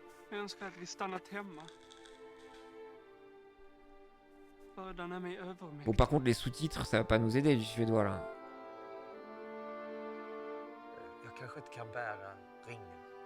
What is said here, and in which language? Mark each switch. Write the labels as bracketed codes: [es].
[sv] Jag önskar att vi stannat hemma. Bördan är mig övermäktig. [fr] Bon par contre les sous-titres ça va pas nous aider du suédois là. [sv] Jag kanske inte kan bära ringen.